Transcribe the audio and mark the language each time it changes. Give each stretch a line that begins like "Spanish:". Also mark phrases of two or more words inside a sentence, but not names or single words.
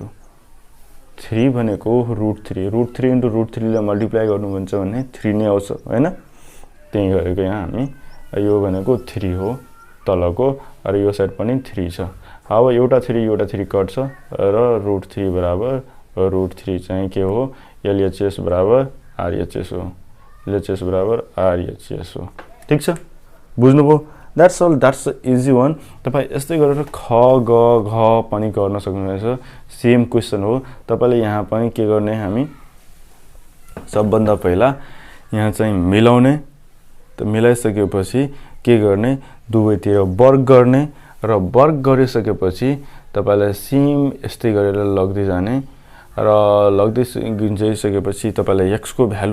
Nepali: 3 भनेको √3 √3 * √3 ले मल्टिप्लाई गर्नु भन्छ भने 3 नै आउँछ हैन त्यही गरेको यहाँ हामी यो भनेको 3 हो तलको र यो साइड पनि 3 छ अब एउटा 3 कट्छ र √3 बराबर √3 चाहिँ के हो LHS बराबर RHS हो LHS बराबर RHS हो ठीक छ बुझ्नुभयो
English: That's all. That's the easy one.
Nepali: तपाई यस्तै गरेर ख ग घ पनि गर्न सक्नुहुन्छ
English: same question
Nepali: हो तपाईले यहाँ पनि के गर्ने हामी सबभन्दा पहिला यहाँ चाहिँ मिलाउने त मिलाइसकेपछि के गर्ने दुवैतिर वर्ग गर्ने र वर्ग गरिसकेपछि तपाईलाई सेम यस्तै गरेर लग्दै जाने र लग्दै गइसकेपछि तपाईलाई x को भ्यालु